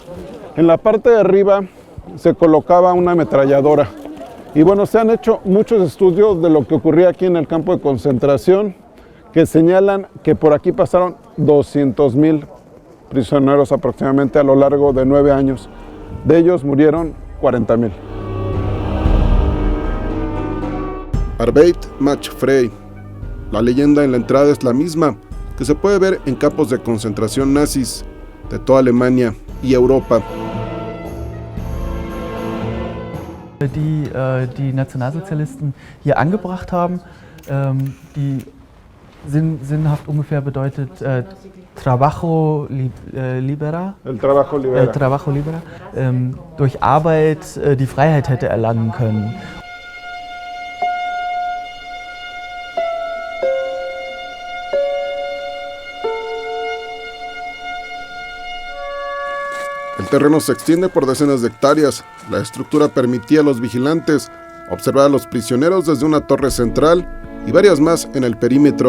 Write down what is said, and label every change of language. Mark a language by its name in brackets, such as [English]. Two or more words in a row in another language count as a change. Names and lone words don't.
[Spanish] En la parte de arriba se colocaba una ametralladora. Y bueno, se han hecho muchos estudios de lo que ocurría aquí en el campo de concentración, que señalan que por aquí pasaron 200,000 prisioneros aproximadamente a lo largo de 9 años. De ellos murieron 40,000. [German] Arbeit macht frei. [Spanish] La leyenda en la entrada es la misma que se puede ver en campos de concentración nazis de toda Alemania y Europa. [German] Die Nationalsozialisten hier angebracht haben, die sinnhaft ungefähr bedeutet [Spanish] Trabajo libera. El trabajo libera. Trabajo libera. [German] Durch Arbeit die Freiheit hätte erlangen können. [Spanish] El terreno se extiende por decenas de hectáreas. La estructura permitía a los vigilantes observar a los prisioneros desde una torre central y varias más en el perímetro.